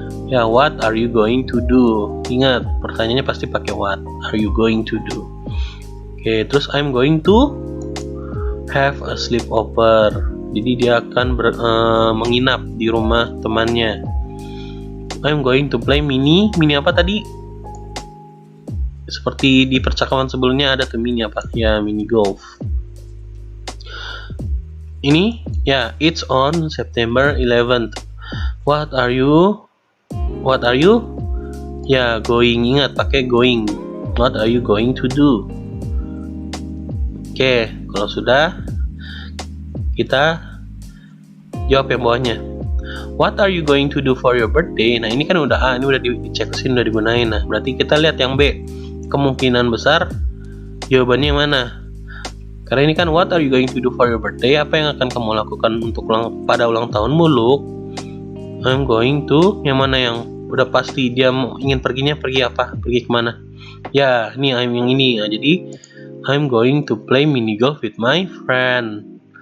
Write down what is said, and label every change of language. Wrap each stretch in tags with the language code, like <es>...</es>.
<en>Ya, what are you going to do?</en> <id>Ingat, pertanyaannya pasti pakai</id> <en>what are you going to do. Oke,</en> <id>terus</id> <en>I'm going to have a sleepover.</en> <id>Jadi dia akan menginap di rumah temannya.</id> <en>I'm going to play mini</en> <id>apa tadi? Seperti di percakapan sebelumnya ada tuh mini apa? Ya, mini golf. Ini ya,</id> <en>it's on September 11th. What are you? What are you? Ya, going.</en> <id>Ingat, pakai going.</id> <en>What are you going to do?</en> <id>Oke, kalau sudah, kita jawab yang bawahnya.</id> <en>What are you going to do for your birthday?</en> <id>Nah, ini kan udah A, ini udah diceksin, udah digunain. Nah, berarti kita lihat yang B. Kemungkinan besar jawabannya mana? Karena ini kan</id> <en>what are you going to do for your birthday?</en> <id>Apa yang akan kamu lakukan untuk pada ulang tahunmu, Luke?</id> <en>I'm going to,</en> <id>yang mana yang udah pasti dia ingin perginya, pergi apa? Pergi kemana? Ya, ini I'm yang ini. Nah, jadi</id> <en>I'm going to play mini golf with my friend.</en>